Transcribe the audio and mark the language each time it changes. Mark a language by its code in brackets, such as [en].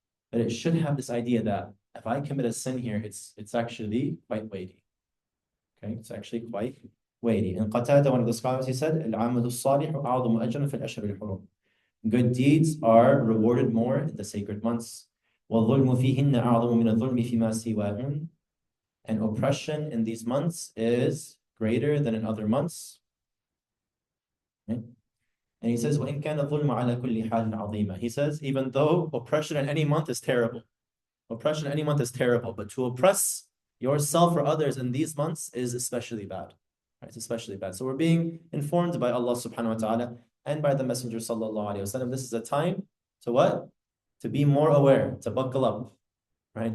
[en] But it should have this idea that if I commit a sin here, it's actually quite weighty. Okay, it's actually quite weighty. And Qatada, one of the scholars, he said, [ar] العمل الصالح أعظم أجرا في الأشهر الحرم. [en] Good deeds are rewarded more in the sacred months. [ar] والظلم فيهن أعظم من الظلم فيما سواهن. [en] And oppression in these months is greater than in other months. Okay? And he says, [ar] وإن كان الظلم على كل حال عظيمة. [en] He says, even though oppression in any month is terrible, oppression in any month is terrible, but to oppress yourself or others in these months is especially bad. Right? It's especially bad. So we're being informed by Allah subhanahu wa ta'ala and by the Messenger sallallahu alayhi wa sallam. This is a time to what? To be more aware, to buckle up, right?